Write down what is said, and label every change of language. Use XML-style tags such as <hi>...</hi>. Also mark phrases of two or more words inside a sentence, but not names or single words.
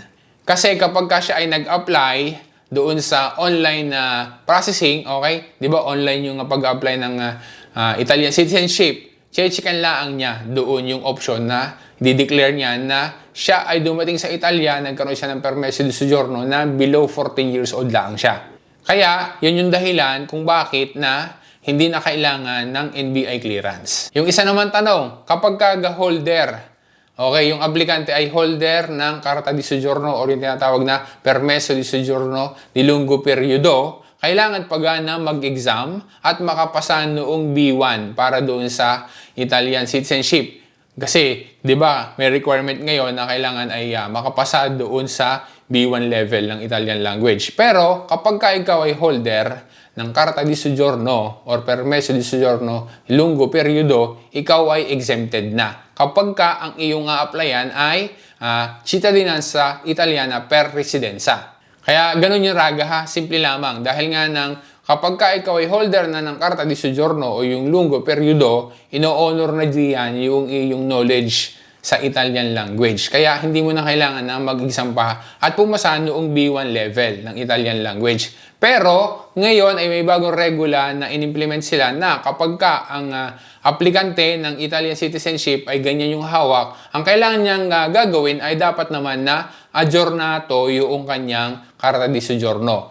<tl>Kasi kapag ka siya ay nag-apply doon sa</tl> <en>online processing,</en> <tl>okay? Di ba online yung pag-apply ng</tl> <en>Italian citizenship,</en> <tl>checkan lang niya doon yung option na di-declare niya na siya ay dumating sa Italia, nagkaroon siya ng</tl> <it>permesso di soggiorno</it> <tl>na</tl> <en>below 14 years old</en> <tl>lang siya. Kaya, yun yung dahilan kung bakit na hindi na kailangan ng NBI clearance. Yung isa naman tanong, kapag holder, okay, yung aplikante ay holder ng</tl> <it>Carta di Soggiorno</it> <tl>o yung tinatawag na</tl> <it>Permesso di Soggiorno di Lungo Periodo,</it> <tl>kailangan pa na mag-exam at makapasa noong B1 para doon sa</tl> <en>Italian citizenship.</en> <tl>Kasi, di ba, may requirement ngayon na kailangan ay makapasa doon sa</tl> <en>B1 level</en> <tl>ng</tl> <en>Italian language.</en> <tl>Pero, kapag ka ikaw ay holder ng</tl> <it>Carta di Soggiorno</it> <tl>or</tl> <it>Permesso di Soggiorno lungo periodo,</it> <tl>ikaw ay exempted na. Kapag ka ang iyong applyan ay</tl> <it>cittadinanza italiana per residenza.</it> <tl>Kaya ganun yung, Raga, ha? Simple lamang. Dahil nga kapag ka ikaw ay holder na ng</tl> <it>Carta di Soggiorno</it> <tl>o yung</tl> <it>lungo periodo,</it> <tl>ino-honor na diyan yung iyong knowledge sa</tl> <en>Italian language.</en> <tl>Kaya hindi mo na kailangan na mag-exam pa at pumasa noong</tl> <en>B1 level</en> <tl>ng</tl> <en>Italian language.</en> <tl>Pero ngayon ay may bagong regula na in-implement sila na kapag ka ang aplikante ng</tl> <en>Italian citizenship</en> <tl>ay ganyan yung hawak, ang kailangan niyang gagawin ay dapat naman na aggiornato yung kanyang</tl> <it>Carta di Soggiorno.</it>